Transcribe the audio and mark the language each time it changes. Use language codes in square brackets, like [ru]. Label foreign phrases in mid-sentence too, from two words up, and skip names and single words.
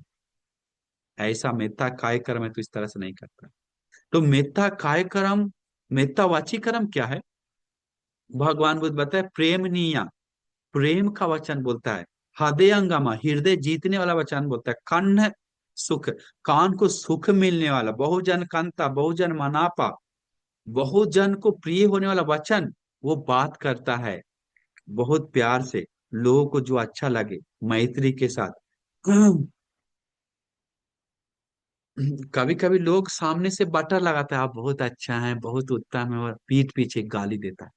[hi] ऐसा मिथ्या काय कर्म है तो इस तरह से नहीं करता। तो मिथ्या काय कर्म, मिथ्या वाची कर्म क्या है? भगवान बुद्ध बताए, [pi] प्रेम निया, [hi] प्रेम का वचन बोलता है। हृदयंगमा, हृदय जीतने वाला वचन बोलता है। [pi] कन्न सुख, [hi] कान को सुख मिलने वाला। [pi] बहुजन कंता, बहुजन मनापा, [hi] बहुजन को प्रिय होने वाला वचन, वो बात करता है बहुत प्यार से, लोगों को जो अच्छा लगे, मैत्री के साथ। कभी कभी लोग सामने से बटर लगाता है, आप बहुत अच्छा है, बहुत उत्तम है, और पीठ पीछे गाली देता है।